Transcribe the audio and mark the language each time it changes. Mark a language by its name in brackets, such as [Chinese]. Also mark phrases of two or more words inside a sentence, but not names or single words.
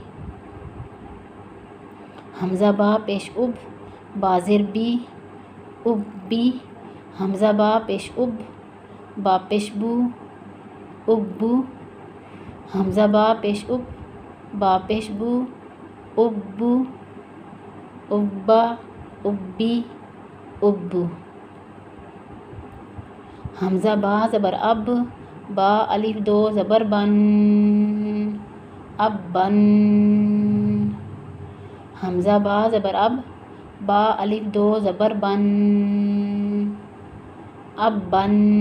[Urdu] حمزہ با پیش اب، با زیر بی، ابی۔ حمزہ با پیش اب، با پیش بو، ابو۔ حمزہ با پیش اب، با پیش بو، ابو۔ ابا، ابی، ابو۔ حمزہ با زبر اب، با الف 2 زبر بن، اب بن۔ حمزہ با زبر اب، با الف 2 زبر بن، اب بن۔